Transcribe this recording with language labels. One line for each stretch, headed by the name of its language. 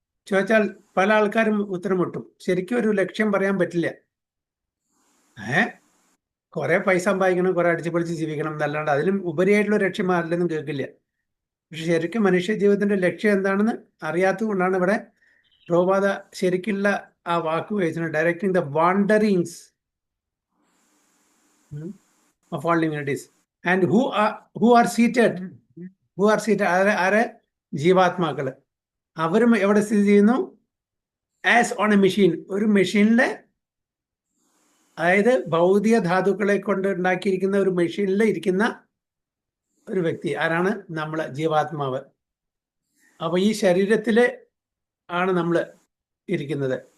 Malayalam: ചോദിച്ചാൽ പല ആൾക്കാരും ഉത്തരം മുട്ടും. ശരിക്കും ഒരു ലക്ഷ്യം പറയാൻ പറ്റില്ല. കുറെ പൈസ സമ്പാദിക്കണം, കുറെ അടിച്ചു പൊളിച്ച് ജീവിക്കണം എന്നല്ലാണ്ട് അതിലും ഉപരിയായിട്ടുള്ള ലക്ഷ്യം ആരിലൊന്നും കേൾക്കില്ല. പക്ഷെ ശരിക്കും മനുഷ്യ ജീവിതത്തിന്റെ ലക്ഷ്യം എന്താണെന്ന് അറിയാത്തത് കൊണ്ടാണ് ഇവിടെ പ്രഭുപാദ ശരിക്കുള്ള ആ വാക്ക് ഉപയോഗിച്ചത്.
English: directing the wanderings of all divinities and who are seated
Malayalam: ആരെ ജീവാത്മാക്കള്. അവരും എവിടെ സ്ഥിതി ചെയ്യുന്നു?
English: as on a machine,
Malayalam: ഒരു മെഷീനിലെ, അതായത് ഭൗതിക ധാതുക്കളെ കൊണ്ട് ഉണ്ടാക്കിയിരിക്കുന്ന ഒരു മെഷീനിൽ ഇരിക്കുന്ന ഒരു വ്യക്തി. ആരാണ്? നമ്മള്, ജീവാത്മാവ്. അപ്പൊ ഈ ശരീരത്തില് ആണ് നമ്മൾ ഇരിക്കുന്നത്.